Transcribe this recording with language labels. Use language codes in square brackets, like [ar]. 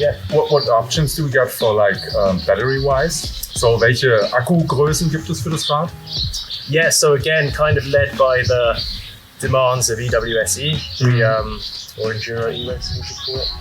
[en] What options do we got for like battery wise? [de] So welche Akkugrößen gibt es für das Rad? [en] Yeah, so again, kind of led by the demands of EWSE, or enduro e-racing, you could call it.